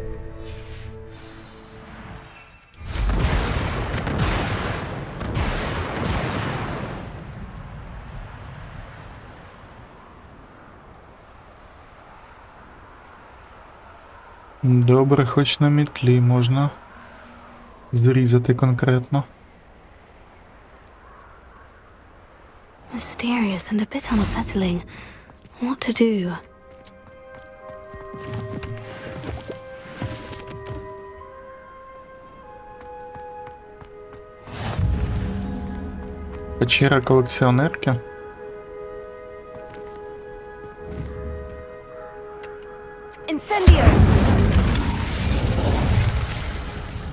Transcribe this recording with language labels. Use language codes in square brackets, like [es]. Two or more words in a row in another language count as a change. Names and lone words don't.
[uk] Добре, хоч на мітлі можна зрізати конкретно. [en] Mysterious and a bit unsettling. What to do? [uk] Печера колекціонерки. [en] Incendio!